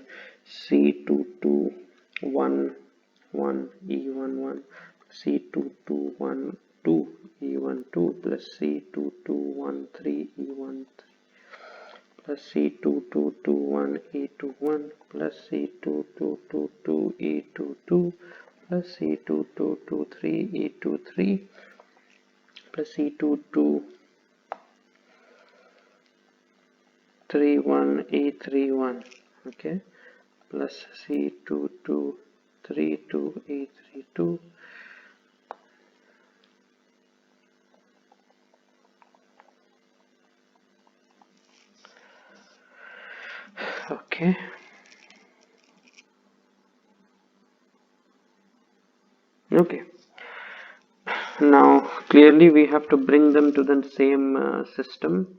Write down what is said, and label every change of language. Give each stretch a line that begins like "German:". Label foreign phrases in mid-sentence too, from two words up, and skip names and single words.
English: C22 1 1 E11 C22 2 E12 plus C22 E13 plus C22 E21 plus C22 E22 plus C22 E23 plus C22 31 E31, okay, plus C22 32 E32 okay. Okay, now clearly we have to bring them to the same system.